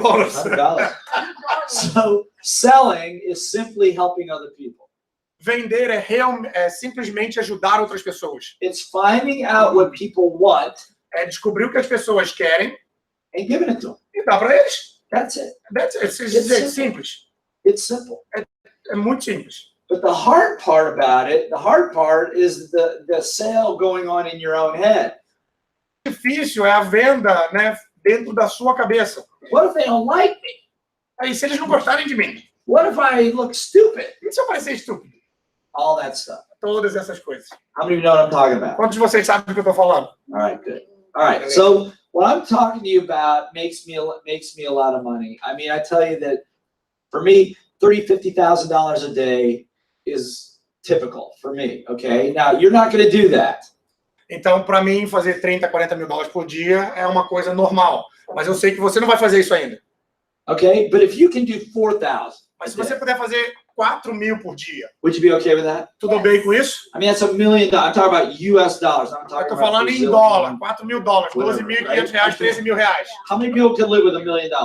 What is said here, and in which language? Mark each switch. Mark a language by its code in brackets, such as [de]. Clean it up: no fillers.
[en] $100. So selling is simply helping other people. [pt] Vender é simplesmente ajudar outras pessoas. [en] It's finding out what people want [pt] É descobrir o que as pessoas querem [en] and giving it to them. [pt] e dar para eles. [en] That's it. [pt] É simples. [en] It's simple. [pt] É muito simples. [en] But the hard part about it, the hard part is the sale going on in your own head. [pt] O difícil é a venda, né, dentro da sua cabeça. [en] What if they don't like me? [pt] Aí, se eles não gostarem de mim, [en] What if I look stupid? [pt] e se eu parecer estúpido? [en] All that stuff. [pt] Todas essas coisas. [en] How many of you know what I'm talking about? [pt] Quantos de vocês sabem do que eu estou falando? [en] All right, good. All right, so what I'm talking to you about makes me a lot of money. I mean, I tell you that for me, $30,000-$50,000 a day is typical for me, okay? Now, you're not going to do that. [pt] Então, para mim, fazer 30, 40 mil dólares por dia é uma coisa normal. Mas eu sei que você não vai fazer isso ainda. [en] Okay, but if you can do 4,000, [pt] Mas se você puder fazer 4 mil por dia, [en] would you be okay with that? [pt] tudo bem com isso? [en] I mean, that's $1 million. I'm talking about US dollars. I'm [pt] Eu [en] talking [pt] estou [en] about [pt] falando em [en] Brazilian. [pt] dólar, 4 mil dólares, 12.500 reais, 13 mil reais. [en] How many people can live with $1 million?